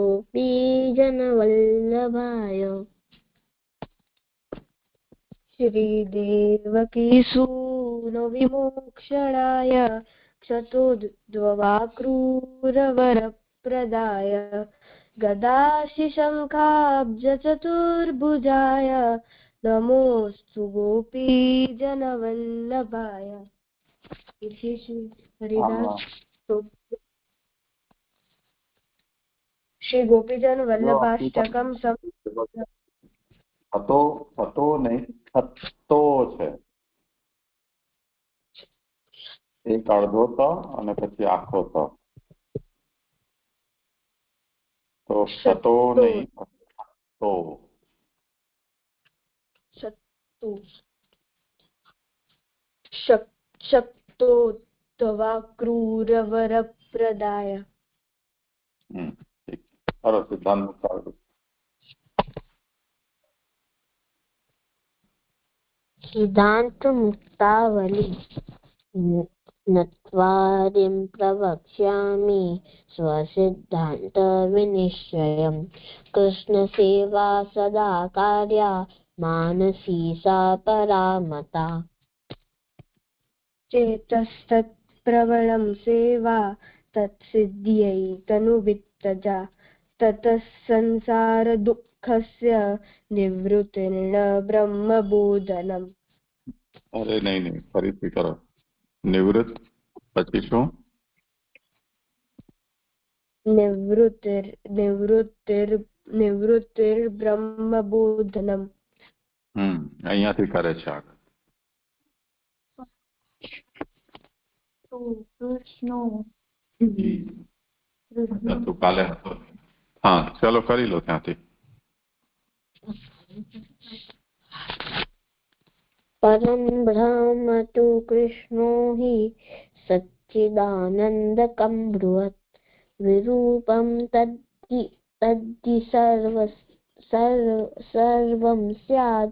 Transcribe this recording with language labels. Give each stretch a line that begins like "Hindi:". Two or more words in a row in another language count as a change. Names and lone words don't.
Sanskrit: गोपीजनवल्लभाय श्रीदेवकीसूनविमोक्षणाय क्षतोद्भवाक्रूरवरप्रदाय गदाशिशङ्खाब्जचतुर्भुजाय नमोऽस्तु गोपीजनवल्लभाय. इति श्री हरिदास श्री गोपीजन वल्लभाष्टकम
Gujarati: થતો નહીં, થતો છે. એક અડધો ત અને પછી આખો ત. તો થતો નહીં, થતો.
Sanskrit: शक्तोद्धवाक्रूरवरप्रदाय.
Gujarati: સરસ સિદ્ધાંત મુક્તાવલી.
Sanskrit: सिद्धांत मुक्तावली. नत्वादिं प्रवक्ष्यामि स्वसिद्धांत विनिश्चयम्. कृष्णसेवा सदा कार्या मानसी सा परामता. चेतस्तत्प्रवणं सेवा तत्सिद्ध्यै तनुवित्तजा. ततः संसार दुःखस्य निवृत्तिर्न ब्रह्मबोधनम्.
Gujarati: અરે નહીં, ફરીથી કરો. નિવૃત્ત પછી શું?
Sanskrit: નિવૃત્તિર બ્રહ્મબોધનમ.
Gujarati: અહીંયાથી કરે છે આગળ. તું કાલે હતો. હા ચાલો કરી લો ત્યાંથી.
Sanskrit: परम ब्रह्म तु कृष्णो हि सच्चिदानन्दकं ब्रुवत्. विरूपं तद्धि सर्वं स्यात्.